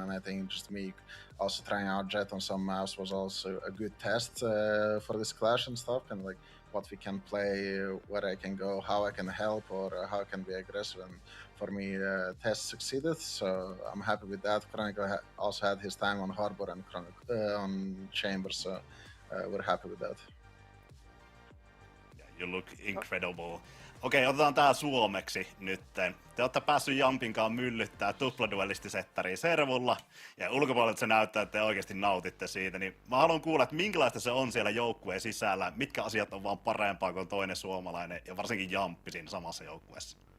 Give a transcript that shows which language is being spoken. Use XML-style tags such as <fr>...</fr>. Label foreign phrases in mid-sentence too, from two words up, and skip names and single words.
<en>And I think just me also trying out Jet on some maps was also a good test for this Clash and stuff, kind of like what we can play, where I can go, how I can help, or how I can be aggressive. And for me, test succeeded, so I'm happy with that. Chronicle also had his time on Harbor and on Chamber, so we're happy with that. Yeah, you look incredible.</en> <fi>Okei, otetaan tää suomeksi nyt. Te olette päässyt Jampinkaan myllyttää tupladuellistisettariin servulla, ja ulkopuolelta se näyttää, että te oikeasti nautitte siitä. Niin mä haluan kuulla, että minkälaista se on siellä joukkueen sisällä, mitkä asiat on vaan parempaa kuin toinen suomalainen, ja varsinkin Jamppi siinä samassa joukkueessa.</fi>